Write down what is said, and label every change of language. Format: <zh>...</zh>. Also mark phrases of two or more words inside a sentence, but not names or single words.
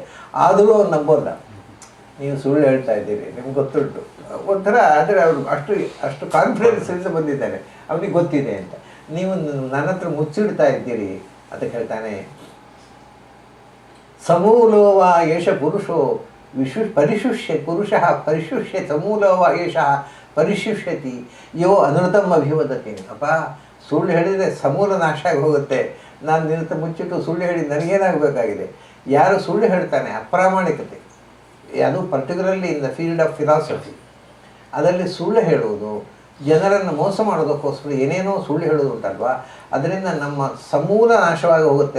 <kn>ಆದರೂ ಅವ್ನು ನಂಬೋಲ್ಲ, ನೀವು ಸುಳ್ಳು ಹೇಳ್ತಾ ಇದ್ದೀರಿ, ನಿಮ್ಗೆ ಗೊತ್ತುಂಟು ಒಂಥರ. ಆದರೆ ಅವರು ಅಷ್ಟು ಕಾನ್ಫಿಡೆನ್ಸಿಂದ ಬಂದಿದ್ದಾನೆ, ಅವನಿಗೆ ಗೊತ್ತಿದೆ ಅಂತ. ನೀವು ನನ್ನ ಹತ್ರ ಮುಚ್ಚಿಡ್ತಾ ಇದ್ದೀರಿ ಅಂತ ಹೇಳ್ತಾನೆ.</kn> <sa>ಸಮೂಲೋವ ಏಷ ಪುರುಷೋ ಪರಿಶುಷ್ಯ ಪುರುಷಃ ಪರಿಶುಷ್ಯ ಸಮೂಲೋವ ಏಷ ಪರಿಶುಷ್ಯತಿ ಯೋ ಅನೃತಂ ಅಭಿವದತಿ.</sa> <kn>ಅಪ್ಪ, ಸುಳ್ಳು ಹೇಳಿದರೆ ಸಮೂಲ ನಾಶ ಆಗಿ ಹೋಗುತ್ತೆ. ನಾನು ನಿನ್ನ ಮುಚ್ಚಿಟ್ಟು ಸುಳ್ಳು ಹೇಳಿ ನನಗೇನಾಗಬೇಕಾಗಿದೆ? ಯಾರು ಸುಳ್ಳು ಹೇಳ್ತಾನೆ, ಅಪ್ರಾಮಾಣಿಕತೆ, ಅದು</kn> <en>particularly in the field of philosophy,</en> <kn>ಅದರಲ್ಲಿ ಸುಳ್ಳು ಹೇಳುವುದು, ಜನರನ್ನು ಮೋಸ ಮಾಡೋದಕ್ಕೋಸ್ಕರ ಏನೇನೋ ಸುಳ್ಳು ಹೇಳೋದು ಉಂಟಲ್ವ, ಅದರಿಂದ ನಮ್ಮ ಸಮೂಲ ನಾಶವಾಗಿ ಹೋಗುತ್ತೆ.</kn>